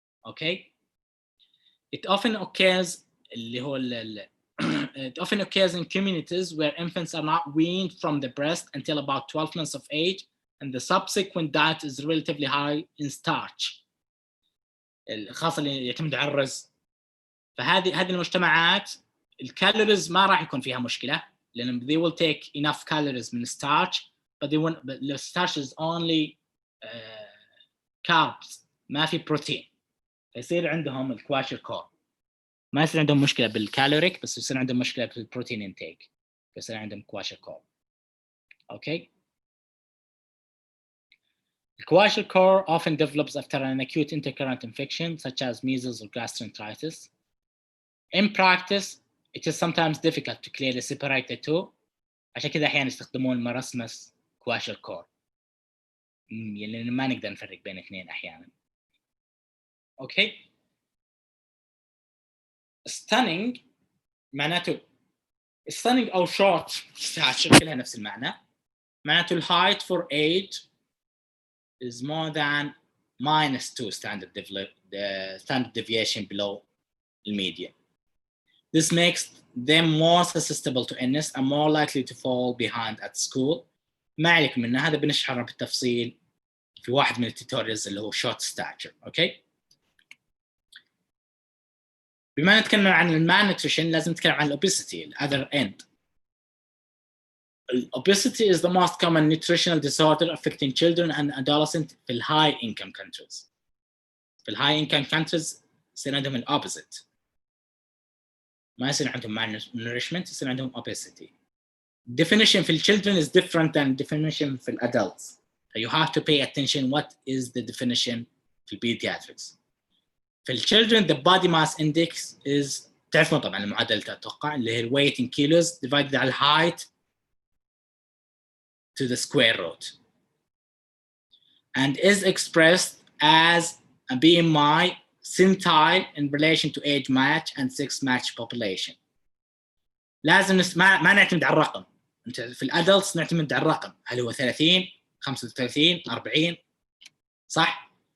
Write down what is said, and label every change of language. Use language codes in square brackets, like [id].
[en] Okay, it often occurs it often occurs in communities where infants are not weaned from the breast until about 12 months of age and the subsequent diet is relatively high in starch [ar] خاصة اللي يعتمد على الرز. فهذه المجتمعات الكالوريز ما راح يكون فيها مشكلة لأن [en] they will take enough calories [ar] من [en] starch but the starch is only carbs [ar] ما في بروتين فيصير عندهم الkwashiorkor. ما يصير عندهم مشكلة بالكالوريك بس يصير عندهم مشكلة بالبروتين انتيك فيصير عندهم kwashiorkor. [en] Okay. The kwashiorkor often develops after an acute intercurrent infection such as measles or gastroenteritis. In practice, it is sometimes difficult to clearly separate the two. [ar] عشان كذا أحيانا يستخدمون marasmus kwashiorkor. يعني ما نقدر نفرق بين اثنين أحيانا. Okay. Stunning معناته stunning أو short stature كلها نفس المعنى. [en] معناته height for age is more than -2 standard deviation below the median. This makes them more susceptible to illness and more likely to fall behind at school. [ar] ما عليكم من هذا بنشرحه بالتفصيل في واحد من التوتوريالز اللي هو short stature. [en] Okay. [ar] بما نتكلم عن المالنيوتريشن لازم نتكلم عن الobesity [en] the other end. Obesity is the most common nutritional disorder affecting children and adolescents في high income countries. [ar] في high income countries يصير عندهم الopposite. ما يصير عندهم malnourishment يصير عندهم obesity. [en] Definition في children is different than definition في adults. So you have to pay attention what is the definition في pediatrics. في children the body mass index is [ar] تعرفون طبعا المعادلة أتوقع اللي هي [en] weight in kilos divided على height to the square root and is expressed as a BMI centile in relation to age match and sex match population. [ar] لازم ما نعتمد على الرقم. انت في الادلتس نعتمد على الرقم هل هو 30 35 40 صح.